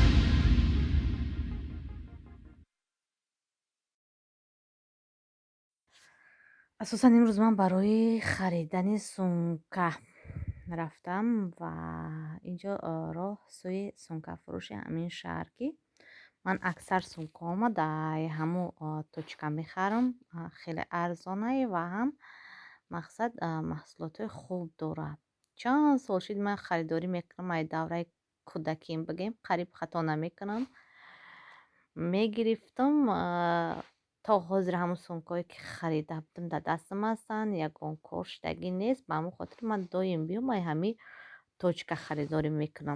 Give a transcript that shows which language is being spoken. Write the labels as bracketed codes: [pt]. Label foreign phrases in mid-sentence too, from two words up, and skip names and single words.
[tg] Асосан имрӯз ман барои харидани сумка рафтам ва инҷа роҳи сӯи сумкафурӯш ҳамин шаҳр ки ман аксари сумкаҳомо дар ҳамӯ точка мехарам. Хеле арзона ва ҳам мақсад маҳсулоти хуб дора. Чанд сол шуд ман харидорӣ мекунам. И давра кӯдаким бигем қариб хато намекунам. Мегирифтам то ҳозир ҳамун сумкое ки харида будам дар дастам ҳастанд. Ягон кор шудагӣ нест. Ба ҳамин хотир ман доим биёмай ҳамин точка харидорӣ мекунам.